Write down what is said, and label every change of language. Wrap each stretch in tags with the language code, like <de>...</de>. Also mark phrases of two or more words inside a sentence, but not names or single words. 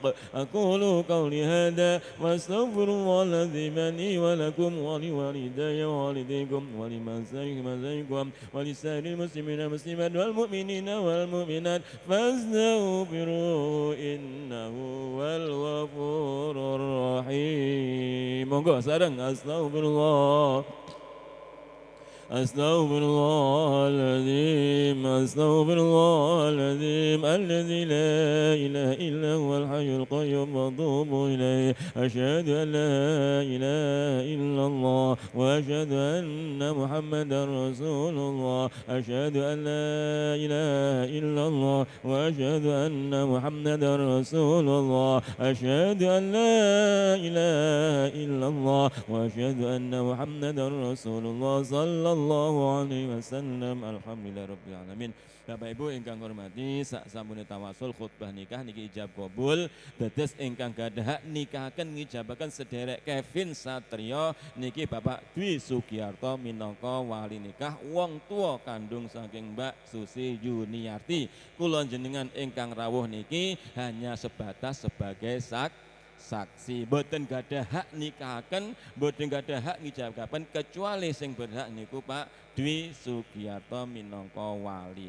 <ar>أقول قولي هذا واستغفر الله العظيم لي ولكم ولوالدي ووالديكم ولمشايخكم ولسائر المسلمين والمسلمات والمؤمنين والمؤمنات فاستغفروه إنه هو الغفور الرحيم.</ar> <jv>Monggo sareng astagfirullah.</jv> <ar>أستغفر الله العظيم أستغفر الله العظيم الذي لا إله إلا هو الحي القيوم وأتوب إليه أشهد أن لا إله إلا الله وأشهد أن محمدا رسول الله أشهد أن لا إله إلا الله وأشهد أن محمدا رسول الله أشهد أن لا إله إلا الله وأشهد أن محمدا رسول الله صلى الله عليه wasallam. الحمد لله رب العالمين.</ar> <jv>Bapak Ibu ingkang hormati, sak sampune tawasul khutbah nikah niki ijab kabul. Dados ingkang gadhah hak nikahaken ngijabaken sederek Kevin Satrio niki Bapak Dwi Sugiyarto minangka wali nikah wong tua kandung saking Mbak Susi Juniarti. Kula jenengan ingkang rawuh niki</jv> <id>hanya sebatas sebagai saksi,</id> <jv>boten gadah hak nikahaken, boten gadah hak ngijabaken kecuali sing berhak niku Pak Dwi Sugiyarto minangka wali.</jv>